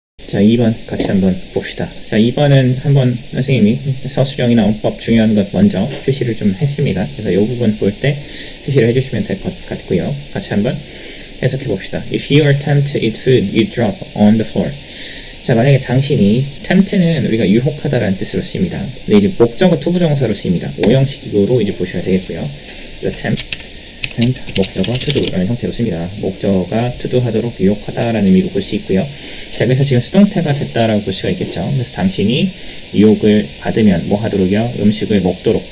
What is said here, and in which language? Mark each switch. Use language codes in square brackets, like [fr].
[ko] 자, 2번 같이 한번 봅시다. 자, 2번은 한번 선생님이 서술형이나 문법 중요한 것 먼저 표시를 좀 했습니다. 그래서 이 부분 볼 때 표시를 해주시면 될 것 같고요. 같이 한번 해석해 봅시다. [en] If you are tempted to eat food, you drop on the floor. [ko] 자, 만약에 당신이, tempt는 우리가 유혹하다라는 뜻으로 쓰입니다. 근데 이제 목적어 투부정사로 쓰입니다. 오형식으로 이제 보셔야 되겠고요. tempt, 목적어 to do라는 형태로 씁니다. 목적어가 to do 하도록 유혹하다라는 의미로 볼 수 있고요. 자, 그래서 지금 수동태가 됐다라고 볼 수가 있겠죠. 그래서 당신이 유혹을 받으면 뭐 하도록요? 음식을 먹도록.